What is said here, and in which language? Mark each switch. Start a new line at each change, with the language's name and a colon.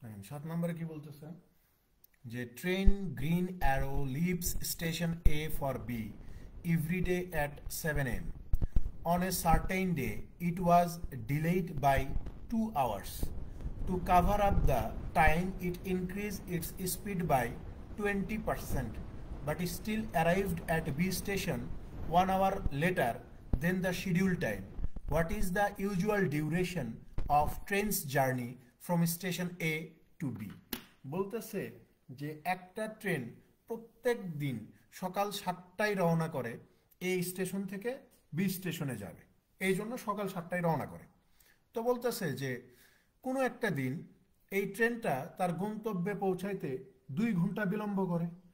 Bangla: 7 নম্বরে কি বলতেছে যে
English: Train Green Arrow leaves station A for B every day at 7 am. On a certain day, it was delayed by 2 hours. To cover up the time, it increased its speed by 20%, but it still arrived at B station 1 hour later than the scheduled time. What is the usual duration of train's journey from station A to B?
Bangla: বলতেছে যে একটা train প্রত্যেক দিন সকাল 7টায় রওনা করে এই station থেকে বি স্টেশনে যাবে, এই জন্য সকাল 7টায় রওনা করে। তো বলতেছে যে কোনো একটা দিন এই ট্রেনটা তার গন্তব্যে পৌঁছাইতে 2 ঘন্টা বিলম্ব করে।